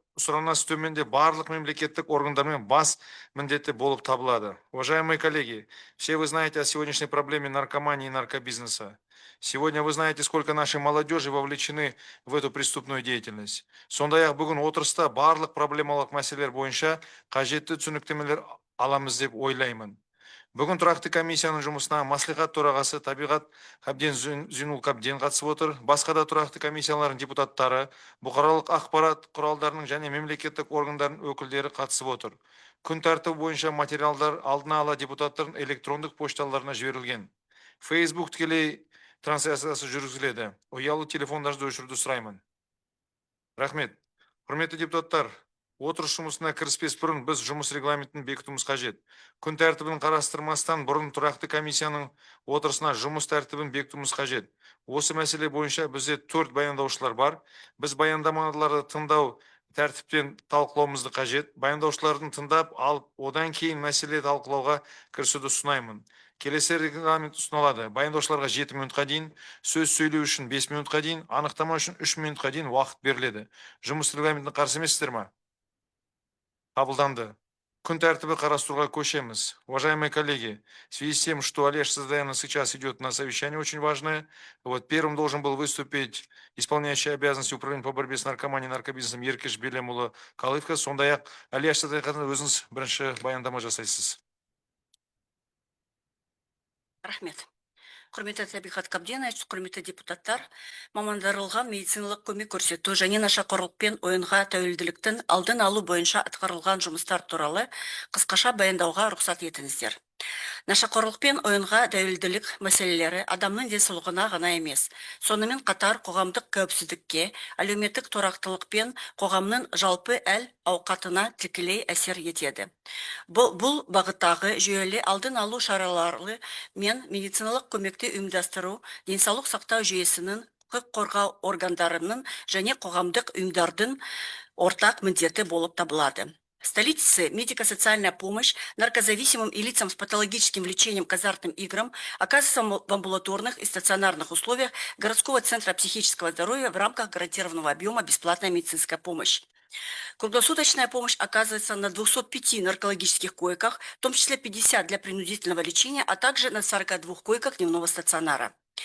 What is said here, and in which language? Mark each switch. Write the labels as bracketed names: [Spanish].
[Kazakh] сұранасы төменде барлық мемлекеттік органдармен бас міндеті болып табылады. [Russian] Уважаемые коллеги, все вы знаете о сегодняшней проблеме наркомании и наркобизнеса. Сегодня вы знаете, сколько нашей молодежи вовлечены в эту преступную деятельность. [Kazakh] Сондай-ақ бүгін отырыста барлық проблемалық мәселелер бойынша қажетті түсініктемелер аламыз деп ойлаймын. Бүгін тұрақты комиссияның жұмысына маслихат төрағасы Табиғат Қабден Зинул Қабден қатысып отыр. Басқа да тұрақты комиссиялардың депутаттары, бұқаралық ақпарат құралдарының және мемлекеттік органдардың өкілдері қатысып отыр. Күн тәртібі бойынша материалдар алдына ала депутаттардың электрондық пошталарына жіберілген. Facebook тікелей трансляциясы жүргізіледі. Ұялы телефондарды өшіруді сұраймын. Рахмет. Құрметті депутаттар, отырыс жұмысына кіріспес бұрын біз жұмыс регламентін бекітуіміз қажет. Күн тәртібін қарастырмастан бұрын тұрақты комиссияның отырысына жұмыс тәртібін бекітуіміз қажет. Осы мәселе бойынша бізде 4 баяндаушылар бар. Біз баяндамаларды тыңдау тәртіптен талқылауымызды қажет. Баяндаушылардың тыңдап алып, одан кейін мәселе талқылауға кірісуді ұсынаймын. Келесі регламент ұсынылады. Баяндаушыларға 7 минутқа дейін, сөз сөйлеу үшін 5 минутқа дейін, анықтама үшін 3 минутқа дейін уақыт беріледі. Жұмыс регламентіне қарсы емессіздер ме? Қабылданды. Күн тәртібі қарастыруға көшеміз. [Russian] Уважаемые коллеги, в связи с тем, что Олег Создаянов сейчас идет на совещание очень важное, первым должен был выступить исполняющий обязанности управления по борьбе с наркоманией и наркобизнесом Еркеш Белемұлы Қалыевқа. [Kazakh] Сондай-ақ Олег Создаянов өзіңіз бірінші баяндама жасайсыз. Рахмет. Құрметті Табиғат Қабденович, құрметті депутаттар, мамандырылған медициналық көмек көрсету және нашақорлық пен ойынға тәуелділіктің алдын алу бойынша атқарылған жұмыстар туралы қысқаша баяндауға рұқсат етіңіздер. Нашақорлық пен ойынға тәуелділік мәселелері адамның денсаулығына ғана емес, сонымен қатар қоғамдық қауіпсіздікке, әлеуметтік тұрақтылық пен қоғамның жалпы әл ауқатына тікелей әсер етеді. Бұл бағыттағы жүйелі алдын алу шаралары мен медициналық көмекті ұйымдастыру, денсаулық сақтау жүйесінің, құқық қорғау органдарының және қоғамдық ұйымдардың ортақ міндеті болып табылады. [Russian] В столице медико-социальная помощь наркозависимым и лицам с патологическим влечением к азартным играм оказывается в амбулаторных и стационарных условиях городского центра психического здоровья в рамках гарантированного объема бесплатная медицинская помощь. Круглосуточная помощь оказывается на 205 наркологических койках, в том числе 50 для принудительного лечения, а также на 42 койках дневного стационара.